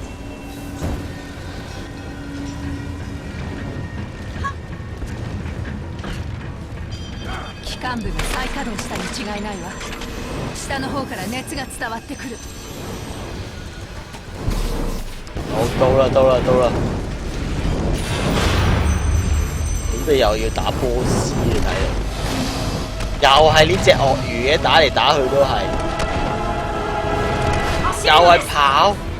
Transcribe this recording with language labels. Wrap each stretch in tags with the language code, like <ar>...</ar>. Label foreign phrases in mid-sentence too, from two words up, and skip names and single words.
<ja>機関部が再稼働したに違いないわ。下の方から熱が伝わってくる。</ja> <yue>好，到啦，到啦，到啦。咁你又要打波斯你睇嚟，又係呢隻鱷魚嘅，打嚟打去都係，又係跑。</yue>